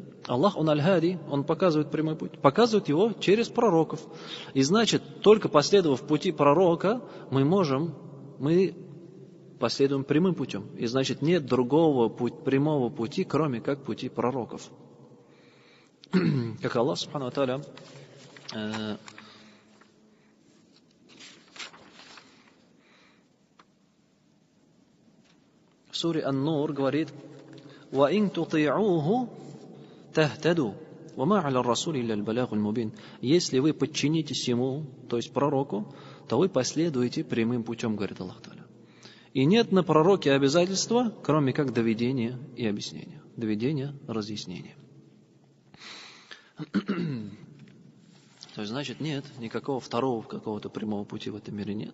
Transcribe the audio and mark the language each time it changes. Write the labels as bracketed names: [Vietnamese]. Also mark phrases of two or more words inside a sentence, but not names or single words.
[Russian] Аллах, Он аль-хади, Он показывает прямой путь. Показывает его через пророков. И значит, только последовав пути пророка, мы последуем прямым путем. И значит, нет другого прямого пути, кроме как пути пророков. Как Аллах, [Arabic] سبحانه وتعالى, [Russian] в суре Ан-Нур говорит: [Arabic] وَإِن تُطِيعُوهُ تَهْتَدُوا وَمَا عَلَى الرَّسُولِ إِلَّا الْبَلَاغُ الْمُبِينُ. [Russian] Если вы подчинитесь ему, то есть пророку, то вы последуете прямым путем, говорит Аллах Та'аля. И нет на пророке обязательства, кроме как доведения и объяснения. Доведения, разъяснения. То есть, значит, нет никакого второго какого-то прямого пути в этом мире нет.